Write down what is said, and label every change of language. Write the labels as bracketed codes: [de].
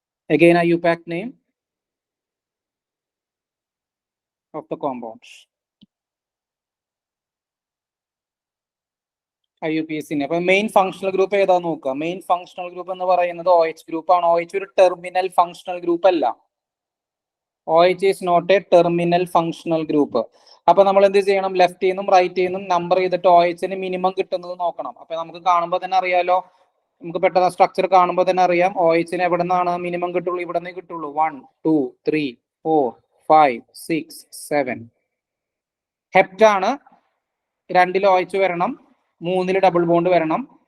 [en] Again, IUPAC name of the compound. IUPAC. [ml] അപ്പൊ main functional group ഏതാന്ന് നോക്കുക. Main functional group എന്ന് പറയുന്നത് OH ഗ്രൂപ്പ് ആണ്. OH ഒരു ടെർമിനൽ ഫങ്ഷണൽ ഗ്രൂപ്പ് അല്ല. [en] OH is not a terminal functional group. [ml] അപ്പൊ നമ്മൾ എന്ത് ചെയ്യണം? ലെഫ്റ്റ് നിന്നും റൈറ്റ് നിന്നും നമ്പർ ചെയ്തിട്ട് OH മിനിമം കിട്ടുന്നത് നോക്കണം. അപ്പൊ നമുക്ക് കാണുമ്പോൾ തന്നെ അറിയാലോ, നമുക്ക് പെട്ടെന്ന് സ്ട്രക്ചർ കാണുമ്പോൾ തന്നെ അറിയാം OH എവിടെ നിന്നാണ് മിനിമം കിട്ടുള്ളൂ. ഇവിടെ നിന്ന് കിട്ടുള്ളൂ. 1 2 3 4 5 6 7. ഹെപ്റ്റാണ് 2 OH വരണം, 3 ഡബിൾ ബോണ്ട് വരണം.